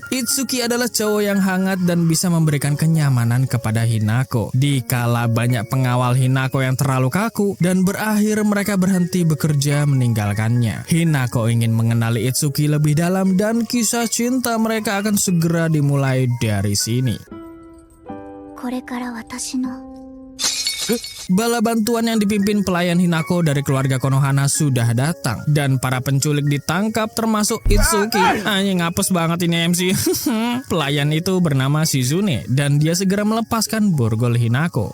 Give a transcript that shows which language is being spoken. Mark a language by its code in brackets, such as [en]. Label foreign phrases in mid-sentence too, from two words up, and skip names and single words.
[id] Itsuki adalah cowok yang hangat dan bisa memberikan kenyamanan kepada Hinako. Dikala banyak pengawal Hinako yang terlalu kaku dan berakhir mereka berhenti bekerja meninggalkannya. Hinako ingin mengenali Itsuki lebih dalam dan kisah cinta mereka akan segera dimulai dari sini. [ja] これから私の [id] Bala bantuan yang dipimpin pelayan Hinako dari keluarga Konohana sudah datang dan para penculik ditangkap termasuk Itsuki. Anjing ngapes banget ini MC. Pelayan itu bernama Shizune dan dia segera melepaskan borgol Hinako.